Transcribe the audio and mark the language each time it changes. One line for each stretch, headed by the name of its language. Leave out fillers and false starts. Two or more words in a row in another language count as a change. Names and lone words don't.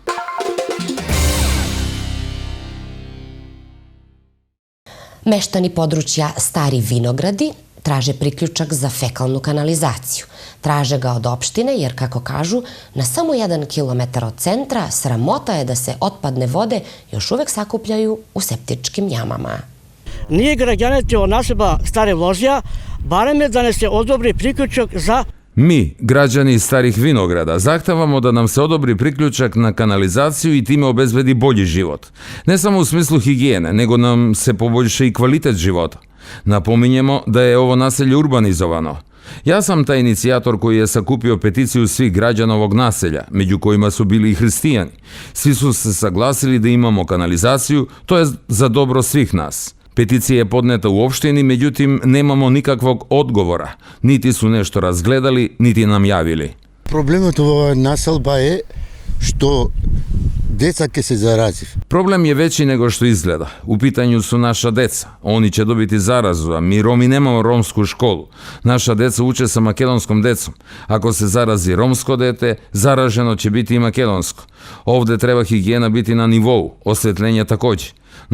Serbian: Meštani područja Stari Vinogradi traže priključak za fekalnu kanalizaciju. Traže ga od opštine jer, kako kažu, na samo 1 kilometar od centra sramota je da se otpadne vode još uvek sakupljaju u septičkim jamama.
Macedonian: Ние граѓаните од насеба Старе Вложија бареме да не се одобри приклучок за...
Serbian: Mi, građani Starih Vinograda, zahtevamo da nam se odobri priključak na kanalizaciju i time obezbedi bolji život. Ne samo u smislu higijene, nego nam se poboljša i kvalitet života. Napominjemo da je ovo naselje urbanizovano. Ja sam taj inicijator koji je sakupio peticiju svih građana ovog naselja, među kojima su bili i hristijani. Svi su se saglasili da imamo kanalizaciju, to je za dobro svih nas. Peticija je podneta u opštini, međutim nemamo nikakvog odgovora. Niti su nešto razgledali, niti nam javili.
Macedonian: Проблемот во населба е што деца ќе се зарази.
Serbian: Problem je veći nego što izgleda. U pitanju su naša deca. Oni će dobiti zarazu, a mi Romi nemamo romsku školu. Naša deca uče sa makedonskom decom. Ako se zarazi romsko dete, zaraženo će biti i makedonsko. Ovde treba higijena biti na nivou, osvetljenje takođe.